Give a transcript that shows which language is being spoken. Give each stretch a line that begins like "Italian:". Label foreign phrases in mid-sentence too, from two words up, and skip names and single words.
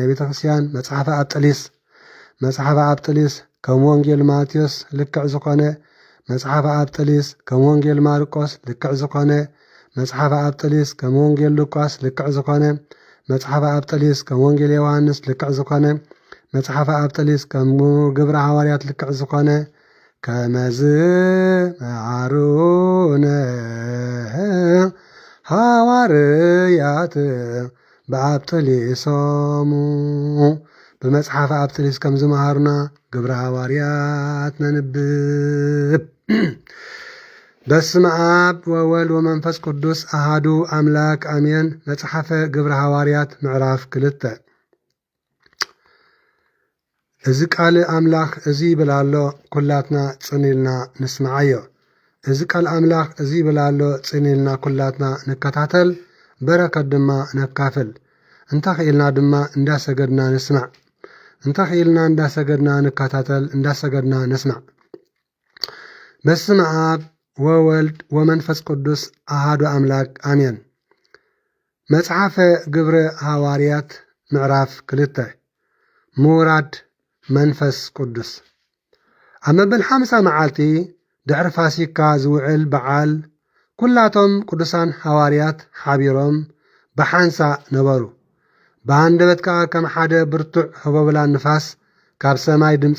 Tigrinya: ቤተ ክርስቲያን መጽሓፈ አብጥሊስ መጽሓፈ አብጥሊስ ከም ወንጌል ማቴዎስ ልክዕ ዝኾነ መጽሓፈ አብጥሊስ ከም ወንጌል ማርቆስ ልክዕ ዝኾነ መጽሓፈ አብጥሊስ ከም ወንጌል ሉቃስ ልክዕ ዝኾነ መጽሓፈ አብጥሊስ ከም ወንጌል ዮሐንስ ልክዕ ዝኾነ መጽሓፈ አብጥሊስ ከም ግብረ ሃዋርያት ልክዕ ዝኾነ ከመዝ መሃሩነ ሃዋርያት በአብጥሊሶሙ በመጽሐፈ አብጥሊስ ከም ዝመሃሩና ግብረ ሃዋርያት ነንብብ።
Geez: በስመ አብ ወወልድ ወመንፈስ ቅዱስ አሃዱ አምላክ አሜን።
Tigrinya: መጽሐፈ ግብረ ሃዋርያት ምዕራፍ 2 እዚ ቃል አምላኽ እዚ ብላሎ ኩላትና ጽኒልና ንስማዓዮ። እዚ ቃል አምላኽ እዚ ብላሎ ጽኒልና ኩላትና ንከታተል በረከት ድማ ነካፍል። እንተኽኢልና ድማ እንዳሰገድና ንስማዕ። እንተኽኢልና እንዳሰገድና ንከታተል፣ እንዳሰገድና ንስማዕ።
Geez: በስመ አብ ወወልድ ወመንፈስ ቅዱስ አሃዱ አምላክ አሜን።
Tigrinya: መጽሐፈ ግብረ ሃዋርያት ምዕራፍ 2 ምውራድ መንፈስ ቅዱስ ኣብ መበል 50 መዓልቲ ድሕሪ ፋሲካ ዝውዕል በዓል ኩላቶም ቅዱሳን ሐዋርያት ሓቢሮም ብሓንሳ ነበሩ። ብኣንደበት ከዓ ከም ሓደ ብርቱዕ ህበብላ ንፋስ ካብ ሰማይ ድምፂ